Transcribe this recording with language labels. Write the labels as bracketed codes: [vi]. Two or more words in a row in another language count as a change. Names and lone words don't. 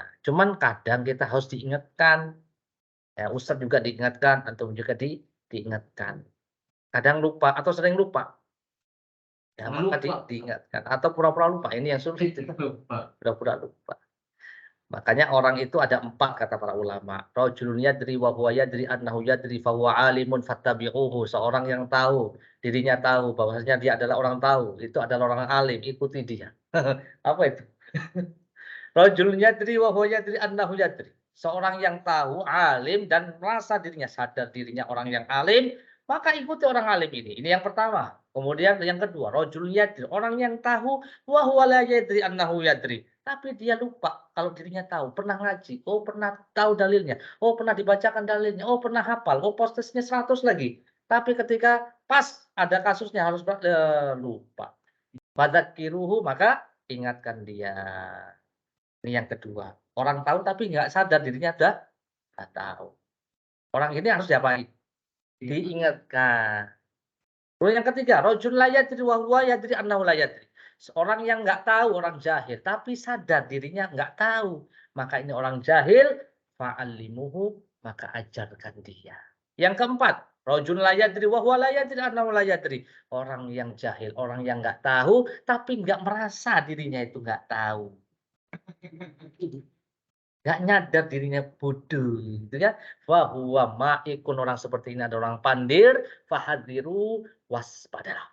[id] Cuman kadang kita harus diingatkan, ya Ustadz juga diingatkan, antum juga diingatkan. Kadang lupa atau sering lupa. Ya, maka diingatkan atau pura-pura lupa. Ini yang sulit. Pura-pura lupa. Makanya orang itu ada 4 kata para ulama. [ar] رجل يدري وهو يدري أنه يدري فهو عالم فاتبعوه. [id] Seorang yang tahu, dirinya tahu bahwasanya dia adalah orang tahu, itu adalah orang alim, ikuti dia. Apa itu? [ar] رجل يدري وهو يدري أنه يدري. [id] seorang yang tahu, alim dan merasa dirinya sadar dirinya orang yang alim, maka ikuti orang alim ini. Ini yang pertama. Kemudian yang kedua, [ar] رجل يدري, [id] orang yang tahu [ar] وهو لا يدري أنه يدري. [id] Tapi dia lupa kalau dirinya tahu, pernah ngaji, oh pernah tahu dalilnya, oh pernah dibacakan dalilnya, oh pernah hafal, oh postisnya 100 lagi. Tapi ketika pas ada kasusnya harus lupa. Fadzakiruhu, maka ingatkan dia. Ini yang kedua. Orang tahu tapi nggak sadar dirinya nggak tahu. Orang ini harus diapain? Diingatkan. Lalu yang ketiga, [ar] رجل لا يدري وهو يدري أنه لا يدري. [id] Seorang yang nggak tahu, orang jahil, tapi sadar dirinya nggak tahu. Maka ini orang jahil, fa'allimuhu, maka ajarkan dia. Yang keempat, [ar] رجل لا يدري وهو لا يدري أنه لا يدري. [id] Orang yang jahil, orang yang nggak tahu, tapi nggak merasa dirinya itu nggak tahu. Nggak nyadar dirinya bodoh, gitu ya. [ar] وهو مائق, [id] orang seperti ini ada orang pandir, fahadiru, waspadalah.